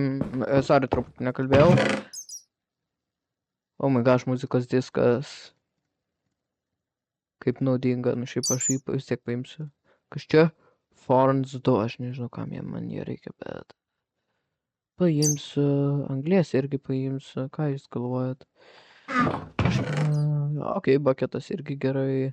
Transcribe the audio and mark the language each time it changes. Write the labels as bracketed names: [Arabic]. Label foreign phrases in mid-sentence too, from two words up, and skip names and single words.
[Lithuanian] Sorry, truputį nekalbėjau. [English] Oh my gosh, [Lithuanian] muzikos diskas. Kaip naudinga, nu šiaip aš jį vis tiek paimsiu. Kas čia? Forns 2, aš nežinau, kam man jie reikia, bet... Paimsiu, anglės irgi paimsiu, ką jūs galvojat? Okei, buketas irgi gerai.